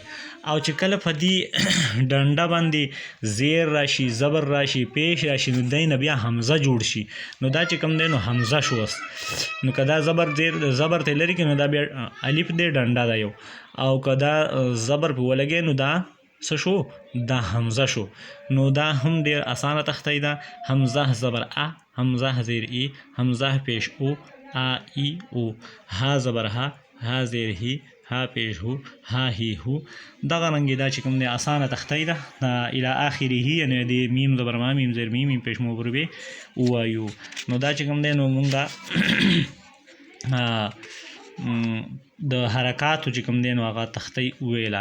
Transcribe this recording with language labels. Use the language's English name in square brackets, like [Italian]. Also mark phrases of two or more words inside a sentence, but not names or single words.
[Pashto] او چې کله په دې ډنډه باندې زیر راشي، زبر راشي، پیش راشي، نو دی نه بیا حمزه جوړ شي، نو دا چې کوم دی نو حمزه شو. نو که دا زبر ته لري کې نو دا بیا الف دی ډنډه ده یو، او که دا زبر په ولګي نو دا څه شو دا حمزه شو. نو دا هم ډېر اسانه تختې ده. حمزه زبر ا، حمزه زیر ای، حمزه پیش او، ا ای او، ها زبر ها، ها زیر هی، ها پیش هو، ها هی هو. دغه رنګې دا چې کوم دی اسانه تختې ده الی آخره، یعنې د میم زبر ما، میم زیر میم، میم پیش مو بربې ووایو. نو دا چې کوم دی نو مونږه د حرکاتو چې کوم دی نو هغه تختې وویله.